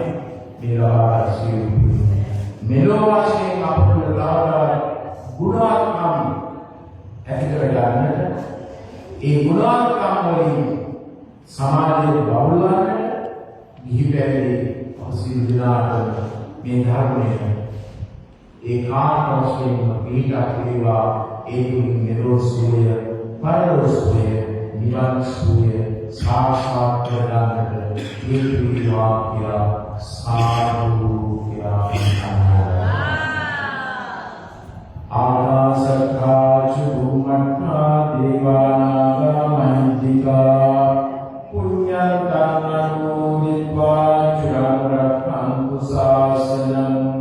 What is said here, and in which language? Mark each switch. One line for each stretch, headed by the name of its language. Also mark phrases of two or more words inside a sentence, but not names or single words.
Sinhala: මේ ලබාගත් සියලු පින් මෙලොව වශයෙන් අපට ලබාගත් ගුණාත්මක ඇති කරගන්නට, ඒ ගුණාත්මක වලින් සමාජයේ බහුල වන්නට, ගිහි පැවිදි සියලු දෙනාට මේ ධර්මයේ ඒකාන්ත වශයෙන් පිළිගත් වේවා. ඒ තුලින් මෙලොව සුවය, පරලොව සුවය, නිවන් සුවය සාක්ෂාත් කරගන්නට හේතු වේවා කියලා සාදු කියලා
Pali: ආකාශත්ථා චුම්මත්ථා දේවානාගා මහින්దికා පුඤ්ඤන්තං අනුමෝදිत्वा චිරං රක්ඛන්තු ශාසනං.